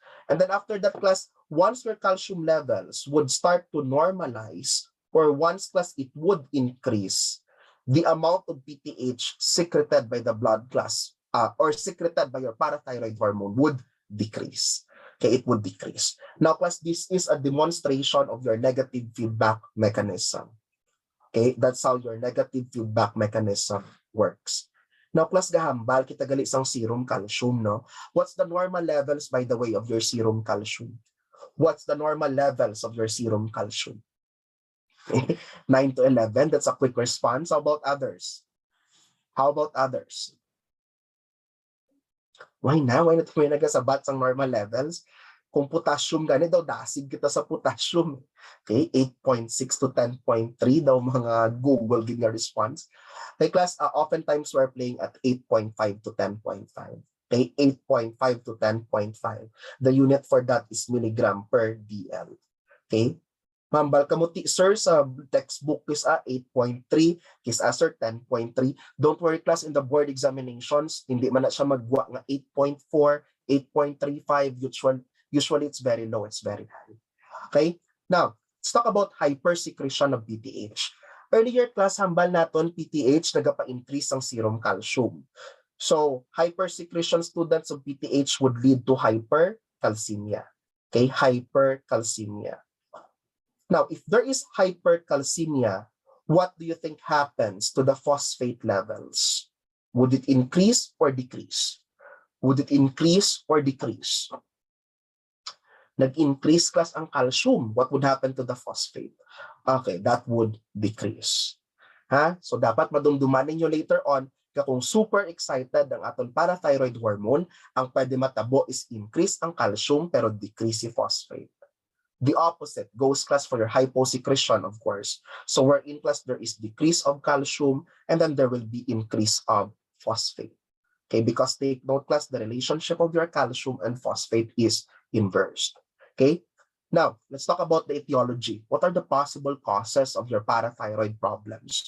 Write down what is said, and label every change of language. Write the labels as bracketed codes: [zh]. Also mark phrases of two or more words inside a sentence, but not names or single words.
[en] And then after that, class, once your calcium levels would start to normalize, or once class it would increase, the amount of PTH secreted by the blood class or secreted by your parathyroid hormone would decrease. Okay, it would decrease. Now, class, this is a demonstration of your negative feedback mechanism. Okay, that's how your negative feedback mechanism works. Now, class, [hil] gahambal kita gali sang [en] serum calcium, [hil] no? [en] What's the normal levels, by the way, of your serum calcium? What's the normal levels of your serum calcium? 9 to 11, that's a quick response. How about others? How about others? Why na? Why not [hil] may nagasabat sa [en] normal levels? [hil] Kung potassium gani daw, dasig kita sa potassium. Okay, 8.6 to 10.3 daw mga Google give nga response. [en] Okay, class, oftentimes we're playing at 8.5 to 10.5. Okay, 8.5 to 10.5. The unit for that is milligram per DL. [hil] Okay, mambal kamuti, sir, sa textbook is 8.3, kis sir, 10.3. [en] Don't worry, class, in the board examinations, [hil] hindi man na siya magwa nga 8.4, 8.35, [en] usually it's very low, it's very high. Okay? Now, let's talk about hypersecretion of PTH. Earlier class, [hil] hambal naton PTH nagapa-increase ang [en] serum calcium. So, hypersecretion students of PTH would lead to hypercalcemia. Okay? Hypercalcemia. Now, if there is hypercalcemia, what do you think happens to the phosphate levels? Would it increase or decrease? Would it increase or decrease? Nag-increase class ang calcium. What would happen to the phosphate? Okay, that would decrease. [hil] So dapat madumduman ninyo later on kung [en] super excited [hil] ang aton [en] parathyroid hormone, [hil] ang pwede matabo is increase ang calcium pero decrease si phosphate. [en] The opposite goes class for your hyposecretion, of course. So where in class there is decrease of calcium and then there will be increase of phosphate. Okay, because take note class, the relationship of your calcium and phosphate is inversed. Okay, now let's talk about the etiology. What are the possible causes of your parathyroid problems?